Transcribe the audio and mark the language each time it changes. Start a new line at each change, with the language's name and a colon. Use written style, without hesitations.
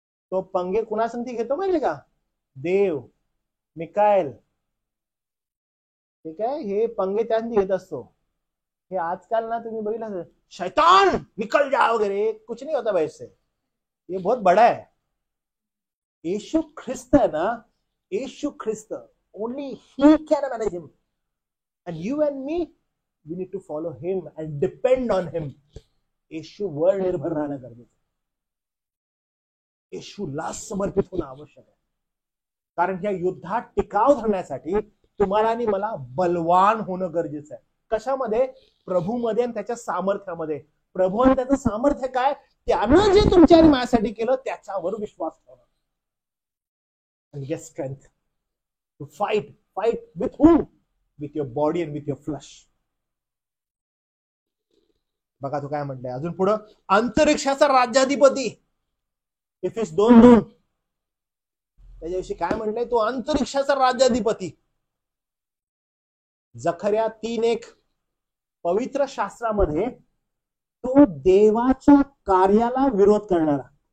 Marathi: तो पंगे कुणासंगती घेतो माहिती का, देव, मिकाएल. ठीक आहे, हे पंगे त्यांनी घेत असतो. हे आजकाल ना तुम्ही बघितलं,
Hindi: शैतान निकल जा वगैरे, कुछ नहीं होता वैसे. ये बहुत बड़ा है. यीशु ख्रिस्त है ना,
English: Yeshu Khrist, only he can manage him, and you and me, we need to follow him and depend on him.
Marathi: येशू वर निर्भर राहणं गरजेचं. येशूला समर्पित होणं आवश्यक आहे. कारण या युद्धात टिकाव धरण्यासाठी तुम्हाला आणि मला बलवान होणं गरजेचं आहे. कशामध्ये, प्रभूमध्ये आणि त्याच्या सामर्थ्यामध्ये. प्रभू आणि त्याचं सामर्थ्य काय, त्यानं जे तुमच्या आणि माझ्यासाठी केलं त्याच्यावर विश्वास ठेवणं.
English: And get strength to fight with whom? With your body and with your flesh.
Marathi: बघा तो काय म्हटलंय अजून पुढं, अंतरिक्षाचा राज्याधिपती. एफेस 2:2. त्याच्याविषयी काय म्हटलंय, तो अंतरिक्षाचा राज्याधिपती. जकर्या 3:1. पवित्र शास्त्रामध्ये तो देवाच्या कार्याला विरोध करणारा.